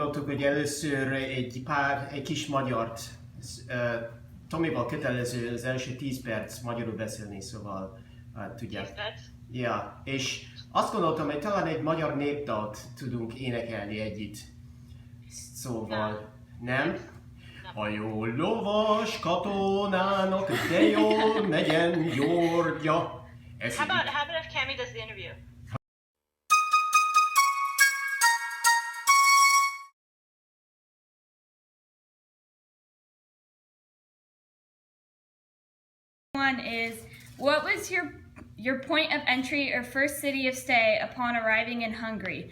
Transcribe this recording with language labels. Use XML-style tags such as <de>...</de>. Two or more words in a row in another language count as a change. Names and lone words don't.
<hu>gondoltuk, hogy először egy kis magyart. Tomival kötelező az első 10 perc magyarul beszélni, szóval tudják. 10 perc? Ja, és azt gondoltam, hogy talán egy magyar népdalt tudunk énekelni együtt. Szóval, nem? A jó lovas katonának de jól megyen gyordja.</hu> <en>How about if Cammie does the interview? One is, what was your point of entry or first city of stay upon arriving in Hungary?</en>